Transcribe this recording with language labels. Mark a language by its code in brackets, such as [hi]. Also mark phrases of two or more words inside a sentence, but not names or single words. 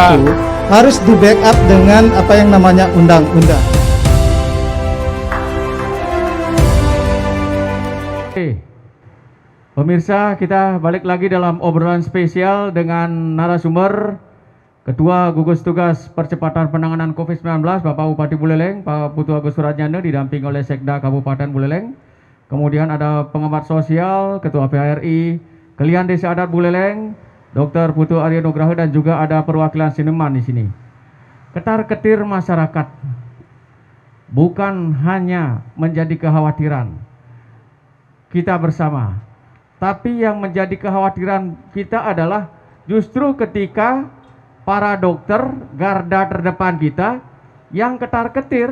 [id] itu harus di backup dengan apa yang namanya undang-undang. Oke. Pemirsa, kita balik lagi dalam obrolan spesial dengan narasumber Ketua Gugus Tugas Percepatan Penanganan COVID-19 Bapak Bupati Buleleng, Pak Putu Agus Suratjana didamping oleh Sekda Kabupaten Buleleng. Kemudian ada pengamat sosial, Ketua PHRI, Kelian Desa Adat Buleleng, Dr. Putu Arya Nugraha, dan juga ada perwakilan Sineman di sini. Ketar-ketir masyarakat bukan hanya menjadi kekhawatiran kita bersama, tapi yang menjadi kekhawatiran kita adalah justru ketika para dokter garda terdepan kita yang ketar-ketir.